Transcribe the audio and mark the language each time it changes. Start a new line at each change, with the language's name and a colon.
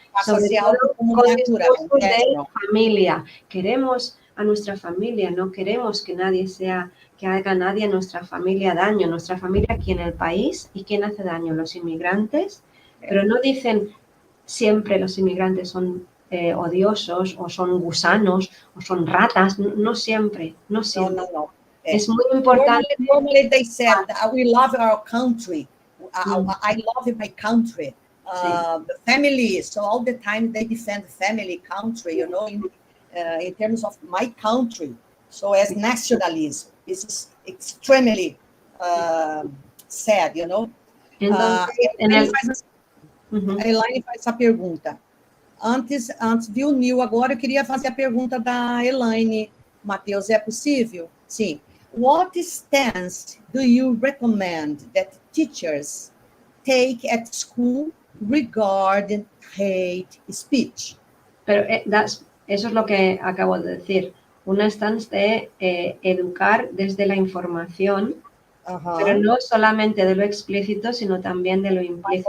Spanish: Sobre todo con discursos de familia. Queremos a nuestra familia, no queremos que haga nadie a nuestra familia daño. Nuestra familia aquí en el país, ¿y quién hace daño? Los inmigrantes, pero no dicen siempre los inmigrantes son odiosos o son gusanos o son ratas, no siempre. No. Es muy importante.
English: Normally they said, we love our country. I love my country. The family, so all the time they defend family, country, you know, in terms of my country. So as nationalism, this is extremely sad, you know.
Portuguese: A Elaine faz essa pergunta. Antes, viu, Nil? Agora eu queria fazer a pergunta da Elaine. Matheus, é possível? Sim.
English: What stance do you recommend that teachers take at school regarding hate speech?
Spanish: Pero eso es lo que acabo de decir. Una stance de educar desde la información Pero no solamente de lo explícito, sino también de lo implícito.